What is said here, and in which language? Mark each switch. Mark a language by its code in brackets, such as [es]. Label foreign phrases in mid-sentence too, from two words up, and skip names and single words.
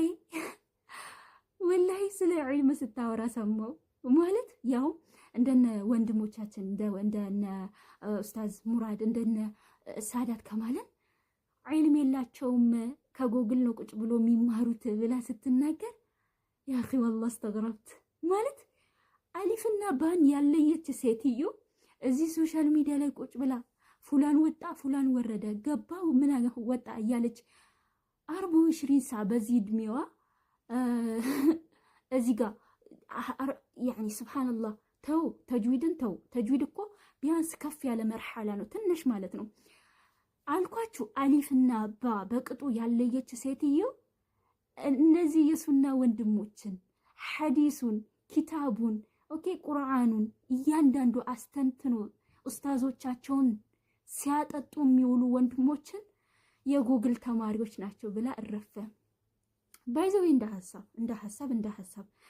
[am] ወላሂ ስለ ዒልም ስታወራ ሰማው ማለት ያው እንደነ ወንድሞቻችን እንደነ ኡስታዝ ሙራድ እንደነ ሳዳት ከማለን ዒልም የላቸውም ከጎግል ነው ቁጭ ብሎ የሚማሩት ብላ ስትናገር ያ [ar] اخي والله استغربت [am] ማለት አሊፍና ባን ያለየች ሴትዮ እዚህ [en] social media [am] ላይ ቁጭ ብላ ፉላን ወጣ ፉላን ወረደ ገባው ምን ወጣ እያለች 24 ሰዓት በዚህ እድሜዋ እዚህ ጋር [ar] يعني سبحان الله [am] ተው ተጅዊድን ተው ተጅዊድ እኮ ቢያንስ ከፍ ያለ መርሐላ ነው ትንሽ ማለት ነው አልኳችሁ። አሊፍና ባ በቅጡ ያለየች ሴትዮ እነዚህ የሱና ወንድሞችን ሐዲሱን ኪታቡን ኦኬ ቁርአኑን እያንዳንዱ አስተንትኖ ኡስታዞቻቸውን ሲያጠጡ የሚውሉ ወንድሞችን የጎግል ተማሪዎች ናቸው ብላ እረፈ። ባይዘው እንደ ሐሳብ